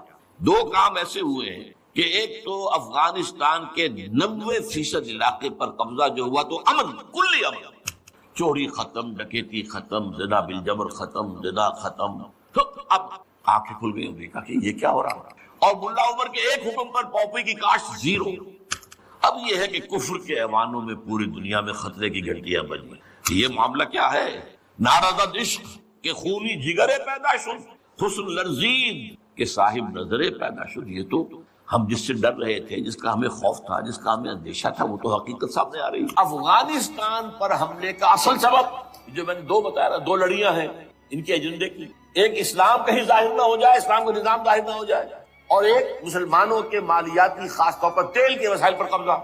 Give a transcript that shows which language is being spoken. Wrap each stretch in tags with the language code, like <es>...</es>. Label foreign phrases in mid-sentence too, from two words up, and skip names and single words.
<ur>دو کام ایسے ہوئے ہیں کہ ایک تو افغانستان کے 90% علاقے پر قبضہ جو ہوا تو امن، کلی امن، چوری ختم، ڈکیتی ختم، زنا بالجبر ختم، زنا ختم۔ تو اب آنکھیں کھل گئی، دیکھا کہ یہ کیا ہو رہا ہے، اور ملا عمر کے ایک حکم پر پاپی کی کاشت زیرو۔ اب یہ ہے کہ کفر کے ایوانوں میں پوری دنیا میں خطرے کی گھنٹیاں بجیں۔ یہ معاملہ کیا ہے؟</ur> <fa>نارضت عشق کے خونی جگرے پیدا شد، حسن لرزید کے صاحب نظرے پیدا شد۔</fa> <ur>یہ تو ہم جس سے ڈر رہے تھے، جس کا ہمیں خوف تھا، جس کا ہمیں اندیشہ تھا، وہ تو حقیقت سامنے آ رہی ہے۔ افغانستان پر حملے کا اصل سبب جو میں نے دو بتایا نا، دو لڑیاں ہیں ان کے ایجنڈے کی، ایک اسلام کہیں ظاہر نہ ہو جائے، اسلام کا نظام ظاہر نہ ہو جائے، اور ایک مسلمانوں کے مالیاتی خاص طور پر تیل کے وسائل پر قبضہ۔</ur>